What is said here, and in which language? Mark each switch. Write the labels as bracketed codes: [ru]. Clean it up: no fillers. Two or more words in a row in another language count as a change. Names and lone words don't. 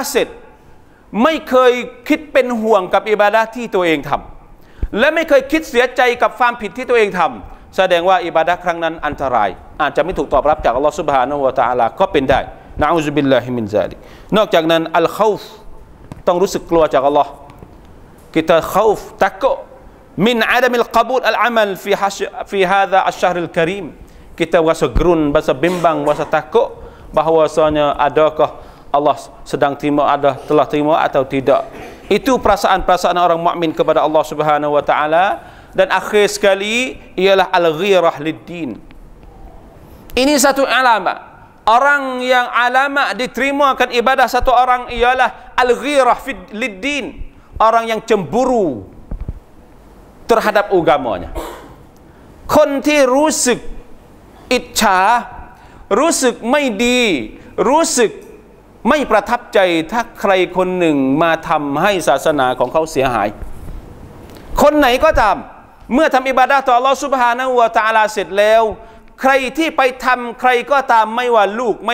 [th] เสร็จไม่เคยคิดเป็นห่วงกับอิบาดะห์ที่ตัวเองทำและไม่เคยคิดเสียใจกับความผิดที่ตัวเองทำแสดงว่า อิบาดะห์ครั้งนั้นอันตรายอาจจะไม่ถูกตอบรับจาก [ar] الله سبحانه وتعالى [th] ก็เป็นได้นะ [ar] أعوذ بالله من ذلك [th] นอกจากนั้นอัลคอฟต้องรู้สึกกลัวจากอัลลอฮ์ [ms] kita khauf takut [ar] من عدم قبول العمل في هذا الشهر الكريم [ms] kita rasa gerun rasa bimbang rasa takut bahwasanya adakah Allah sedang terima telah terima atau tidak itu perasaan-perasaan orang mukmin kepada [ar] الله سبحانه وتعالى [ms] dan akhir sekali ialah [ar] الغيرة للدين [ms] ini satu alamat orang yang alamat diterimakan ibadah satu orang ialah [ar] الغيرة للدين [ms] orang yang cemburu terhadap agamanya [th] คนที่รู้สึกอิจฉารู้สึกไม่ดีรู้สึกไม่ประทับใจถ้าใครคนหนึ่งมาทำให้ศาสนาของเขาเสียหายคนไหนก็ตามเมื่อทำอิบาดะห์ต่อ [ar] الله سبحانه وتعالى [th] เสร็จแล้วใครที่ไปทำใครก็ตามไม่ว่าลูกไม่